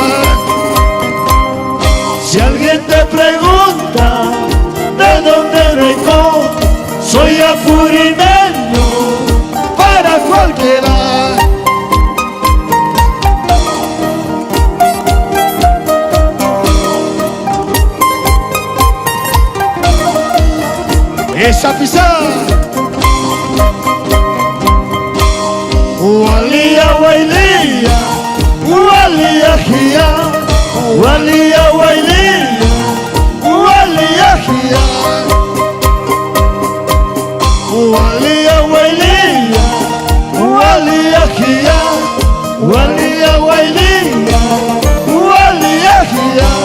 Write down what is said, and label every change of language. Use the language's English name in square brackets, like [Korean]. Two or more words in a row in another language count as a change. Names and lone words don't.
[Spanish] Si alguien te pregunta de dónde vengo, soy apurimeño para cualquiera. ¡Esa pisada! [Quechua] Walía, wailía, walía, gia, walía, wailía, walía, gia, walía, wailía, walía, gia, walía, wailía, walía, gia.